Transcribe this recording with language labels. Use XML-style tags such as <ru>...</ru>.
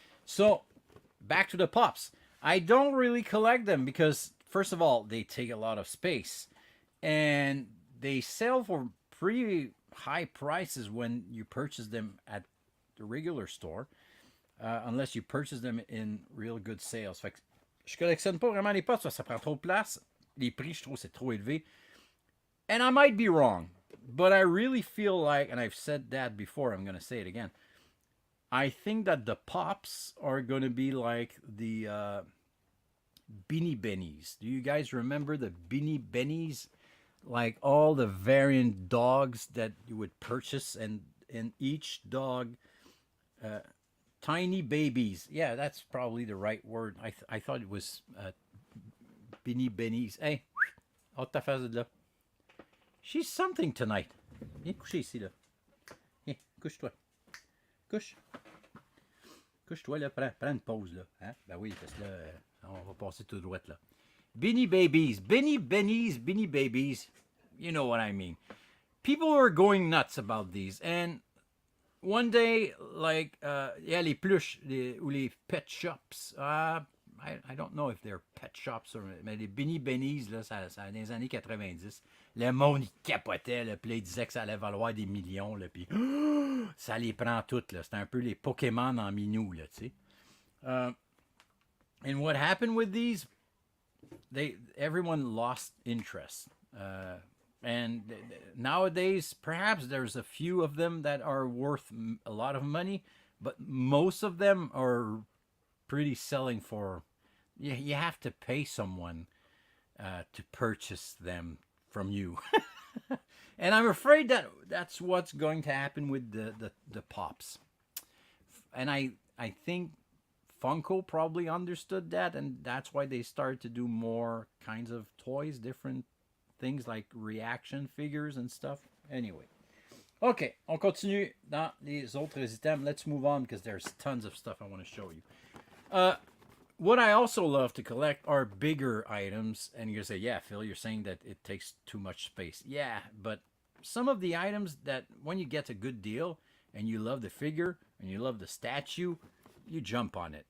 <en>So back to the pops. I don't really collect them because, first of all, they take a lot of space. And they sell for pretty high prices when you purchase them at the regular store, unless you purchase them in real good sales.</en> <fr>Fait que je collectionne pas vraiment les pots, ça prend trop de place. Les prix, je trouve, c'est trop élevé.</fr> <en>And I might be wrong, but I really feel like, and I've said that before, I'm going to say it again, I think that the pops are going to be like the Beanie Bennies. Do you guys remember the Beanie Bennies? Like all the variant dogs that you would purchase, and in each dog, tiny babies. Yeah, that's probably the right word. I thought it was Beanie Bennies.</en> <fr>Hey, haute ta face de là.</fr> <en>She's something tonight.</en> <fr>Viens coucher ici là. Viens, couche-toi. Couche. Couche-toi là, prends une pause là. Hein? Ben oui, parce que là, on va passer tout droit là.</fr> <en>Beanie Babies, Beanie Bennies, Beanie Babies. You know what I mean. People are going nuts about these. And one day, like, yeah,</en> <fr>les pluches, ou les pet shops.</fr> <en>I don't know if they're pet shops, or,</en> <fr>mais les Beanie Bennies, là, ça dans les années 90. Le monde, il capotait, là, puis là, il disait que ça allait valoir des millions, là, puis ça les prend toutes, là. C'était un peu les Pokémon en minou, là, tu sais.</fr> <en>And what happened with these? Everyone lost interest, and nowadays perhaps there's a few of them that are worth a lot of money, but most of them are pretty selling for. You have to pay someone to purchase them from you, and I'm afraid that that's what's going to happen with the pops, and I think Funko probably understood that, and that's why they started to do more kinds of toys, different things like reaction figures and stuff. Anyway.</en> <fr>Okay, on continue dans les autres items.</fr> <en>Let's move on because there's tons of stuff I want to show you. What I also love to collect are bigger items. And you're going to say, yeah, Phil, you're saying that it takes too much space. Yeah, but some of the items that when you get a good deal and you love the figure and you love the statue, you jump on it.</en>